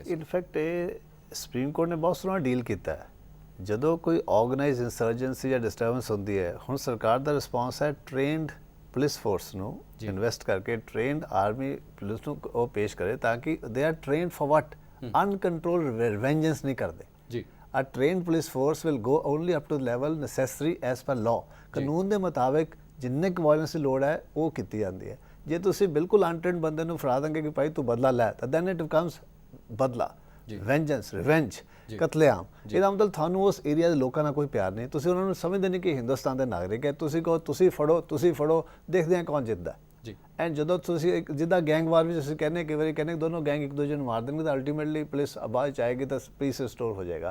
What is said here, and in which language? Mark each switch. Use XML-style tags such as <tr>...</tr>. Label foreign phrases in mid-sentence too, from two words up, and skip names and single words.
<pa>ਇਨਫੈਕਟ ਇਹ ਸੁਪਰੀਮ ਕੋਰਟ ਨੇ ਬਹੁਤ ਸੋਹਣਾ ਡੀਲ ਕੀਤਾ ਹੈ। ਜਦੋਂ ਕੋਈ</pa> <en>organised insurgency</en> <pa>ਜਾਂ ਡਿਸਟਰਬੈਂਸ ਹੁੰਦੀ ਹੈ, ਹੁਣ ਸਰਕਾਰ ਦਾ ਰਿਸਪੌਂਸ ਹੈ</pa> <en>trained police force</en> <pa>ਨੂੰ ਇਨਵੈਸਟ ਕਰਕੇ</pa> <en>trained army police</en> <pa>ਨੂੰ ਉਹ ਪੇਸ਼ ਕਰੇ, ਤਾਂ ਕਿ</pa> <en>they are trained for what, uncontrolled vengeance</en> <pa>ਨਹੀਂ ਕਰਦੇ ਜੀ।</pa> <en>A trained police force will go only up to the level necessary as per law.</en> <pa>ਕਾਨੂੰਨ ਦੇ ਮੁਤਾਬਿਕ ਜਿੰਨੇ ਕੁ ਵਾਇਲੈਂਸ ਦੀ ਲੋੜ ਹੈ ਉਹ ਕੀਤੀ ਜਾਂਦੀ ਹੈ। ਜੇ ਤੁਸੀਂ ਬਿਲਕੁਲ ਅਨਟ੍ਰੇਨਡ ਬੰਦੇ ਨੂੰ ਫੜਾ ਦੋਗੇ ਕਿ ਭਾਈ ਤੂੰ ਬਦਲਾ ਲੈ, ਤਾਂ</pa> <en>then it becomes</en> <pa>ਬਦਲਾ,</pa> <en>vengeance, revenge,</en> <pa>ਕਤਲੇਆਮ। ਇਹਦਾ ਮਤਲਬ ਤੁਹਾਨੂੰ ਉਸ ਏਰੀਆ ਦੇ ਲੋਕਾਂ ਨਾਲ ਕੋਈ ਪਿਆਰ ਨਹੀਂ, ਤੁਸੀਂ ਉਹਨਾਂ ਨੂੰ ਸਮਝਦੇ ਨਹੀਂ ਕਿ ਹਿੰਦੁਸਤਾਨ ਦੇ ਨਾਗਰਿਕ ਹੈ। ਤੁਸੀਂ ਕਹੋ ਤੁਸੀਂ ਫੜੋ, ਦੇਖਦੇ ਹਾਂ ਕੌਣ ਜਿੱਤਦਾ ਜੀ। ਐਂਡ ਜਦੋਂ ਤੁਸੀਂ ਜਿੱਦਾਂ</pa> <en>gang war</en> <pa>ਵਿੱਚ ਅਸੀਂ ਕਹਿੰਦੇ ਕਈ ਵਾਰੀ ਕਹਿੰਦੇ ਦੋਨੋਂ ਗੈਂਗ ਇੱਕ ਦੂਜੇ ਨੂੰ ਮਾਰ ਦੇਣਗੇ, ਤਾਂ ਅਲਟੀਮੇਟਲੀ ਪੁਲਿਸ ਆਵਾਜ਼ ਚ ਆਏਗੀ ਤਾਂ</pa> <en>peace restore</en> <pa>ਹੋ ਜਾਏਗਾ।</pa>